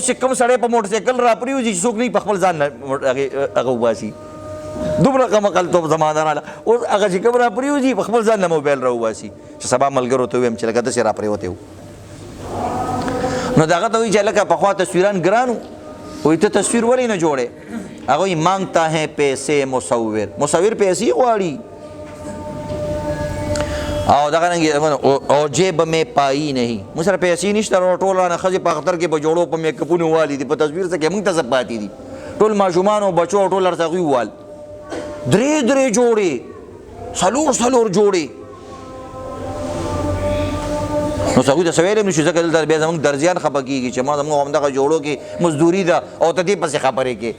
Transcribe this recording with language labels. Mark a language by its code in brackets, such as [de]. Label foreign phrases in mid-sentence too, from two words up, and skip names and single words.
[ps] اوس چې کوم سړی په موټر سایکل را پرېوځي چې څوک نه په خپل ځان هغه وباسي دومره کم عقلتوب زمانه راله. اوس هغه چې کوم را پرېوځي په خپل ځان نه موبایل راوباسي چې سبا ملګرو ته ووایم چې لکه داسې را پرېوتی و. نو د هغه ته وایي چې لکه پخوا تصویران ګران وو، وایي ته تصویر ولې نه جوړې؟ هغه وایي [ur] مانگتا ہے پیسے مصور، [ps] مصور پیسې غواړي. او دغه رنګ او [ur] جیب میں پائی نہیں، [ps] موږ سره پیسې نشته، ټول رانه ښځې په اختر کې په جوړو په میک اپونو والي دي، په تصویر څه کې موږ ته څه پاتې دي؟ ټول ماشومان او بچو ټول ورته هغوی ووال، درې جوړې، څلور جوړې. نو هغوی ته څه ویلی هم نه شو، ځکه دلته بیا زموږ درزیان خفه کېږي چې ما زموږ همدغه جوړو کې مزدوري ده او ته دې پسې خبرې کې.